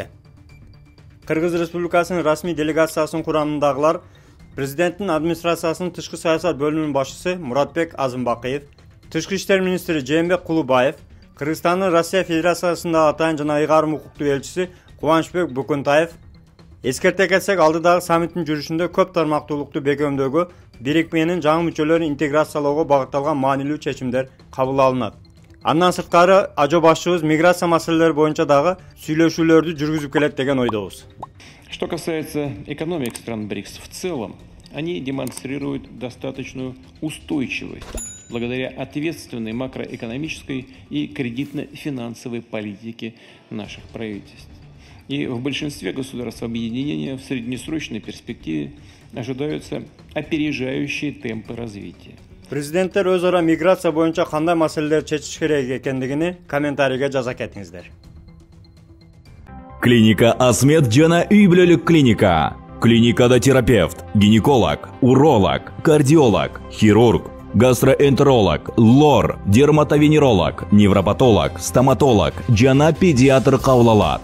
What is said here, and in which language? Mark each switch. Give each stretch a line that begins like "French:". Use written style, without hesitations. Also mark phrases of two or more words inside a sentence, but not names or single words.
Kyrgyz: Кыргыз Республикасынын расмий делегациясынын курамындагылар президенттин администрациясынын тышкы саясат бөлүмүнүн башчысы Муратбек Азымбакыев, тышкы иштер министри Жээнбек Кулубаев, Кыргызстандын Россия Федерациясындагы атайын жана ыйгарым укуктуу элчиси Кубанычбек Бөкөнтаев. Эскерте кетсек, алдыдагы саммиттин жүрүшүндө көп тармактуулукту бекемдөөгө, бирикменин жаңы мүчөлөрүн интеграциялоого багытталган маанилүү чечимдер кабыл алынат. Андан сырткары ажо башчыбыз миграция маселелери боюнча дагы сүйлөшүүлөрдү жүргүзүп келет деген ойдобуз.
Russian: Что касается экономик стран БРИКС в целом, они демонстрируют достаточную устойчивость благодаря ответственной макроэкономической и кредитно-финансовой политике наших правительств. И в большинстве государств объединения в среднесрочной перспективе ожидаются опережающие темпы развития.
Kyrgyz: Президенттер өз ара миграция боюнча кандай маселелер чечиш керек экендигини комментарийге жаза кетиңиздер. Клиника Асмед жана үй бүлөлүк клиника. Клиникада терапевт, гинеколог, уролог, кардиолог, хирург, гастроэнтеролог, лор, дерматовенеролог, невропатолог, стоматолог жана педиатр кабыл алат.